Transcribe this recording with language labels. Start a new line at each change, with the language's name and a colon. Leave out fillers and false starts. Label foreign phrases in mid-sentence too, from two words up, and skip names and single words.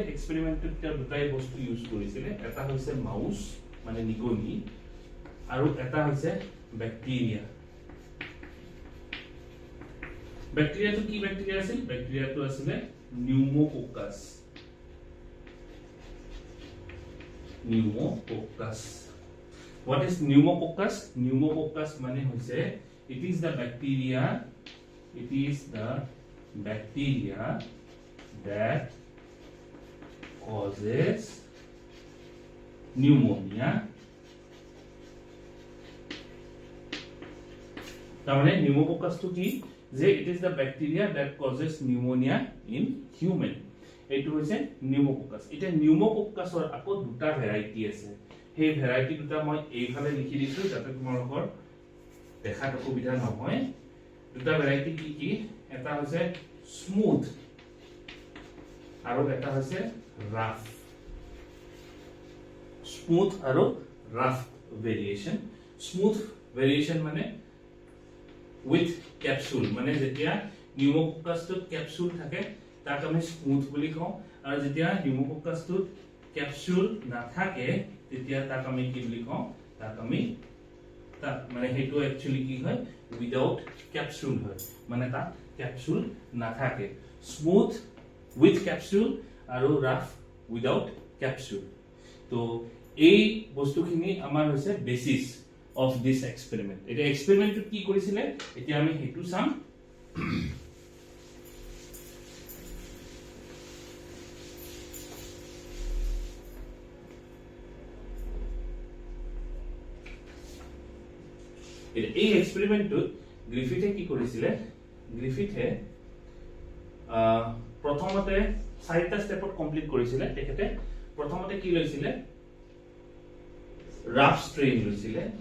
Assamese: এক্সপেৰিমেণ্টটোত তেওঁ দুটাই বস্তু ইউজ কৰিছিলে, এটা হৈছে মাউস মানে নিগনি আৰু এটা হৈছে বেক্টেৰিয়া। বেক্টেৰিয়াটো কি বেক্টেৰিয়া আছিল? বেক্টেৰিয়াটো আছিলে নিউমোকোকাছ। নিউমোকোকাছ।
English: What is pneumococcus? Pneumococcus
Assamese: মানে হৈছে
English: it is the bacteria that causes pneumonia.
Assamese: তাৰমানে pneumococcus টো কি যে
English: it is the bacteria that causes pneumonia in human.
Assamese: এইটো হৈছে pneumococcus। এটা pneumococcusৰ আকৌ দুটা ভেৰাইটি আছে। সেই ভেৰাইটি দুটা মই এইফালে লিখি দিছো যাতে তোমালোকৰ দেখাত অসুবিধা নহয়। দুটা ভেৰাইটি কি কি? এটা হৈছে স্মুথ আৰু এটা হৈছে ৰাফ। স্মুথ আৰু ৰাফ ভেৰিয়েশন। স্মুথ ভেৰিয়েশন মানে
English: with capsule
Assamese: মানে যেতিয়া নিউমোকোকাছটোত ক্যাপসুল থাকে তাক আমি স্মুথ বুলি কওঁ আৰু যেতিয়া নিউমোকোকাছটোত ক্যাপসুল নাথাকে তেতিয়া তাক আমি কি বুলি কওঁ তাক আমি মানে হেতু একচুয়ালি কি হয়
English: without capsule
Assamese: হয় মানে তা ক্যাপসুল নাথাকে
English: smooth with capsule
Assamese: আৰু
English: rough without capsule
Assamese: তো এই বস্তুখিনি আমাৰ হৈছে
English: basis of this experiment
Assamese: এটা এক্সপেৰিমেন্টটো কি কৰিছিলে এতিয়া আমি হেতু চাম এই এক্সপেৰিমেন্টটো গ্ৰিফিথে কি কৰিছিলে গ্ৰিফিথে প্ৰথমতে 4টা স্টেপত কমপ্লিট কৰিছিলে তেখেতে প্ৰথমতে কি লৈছিলে
English: rough strain
Assamese: লৈছিলে